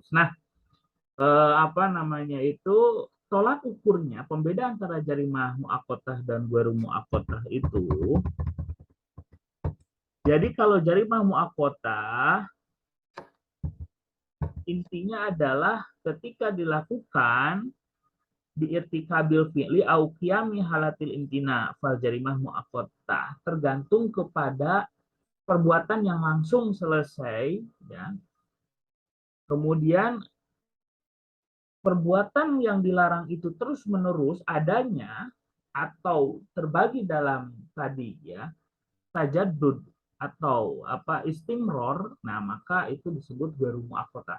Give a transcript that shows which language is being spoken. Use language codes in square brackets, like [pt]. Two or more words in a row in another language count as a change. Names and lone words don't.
[id] Nah, apa namanya itu tolak ukurnya pembeda antara [ar] جريمة مؤقتة [id] dan [ar] غير مؤقتة [id] itu. Jadi kalau [ar] جريمة مؤقتة [id] intinya adalah ketika dilakukan [ar] بارتكاب الفعل أو قيام حالة الامتناع فالجريمة المؤقتة, [id] tergantung kepada perbuatan yang langsung selesai ya. Kemudian perbuatan yang dilarang itu terus-menerus adanya atau terbagi dalam tadi ya tajaddud atau apa istimror, nah maka itu disebut [ar] غير مؤقتة.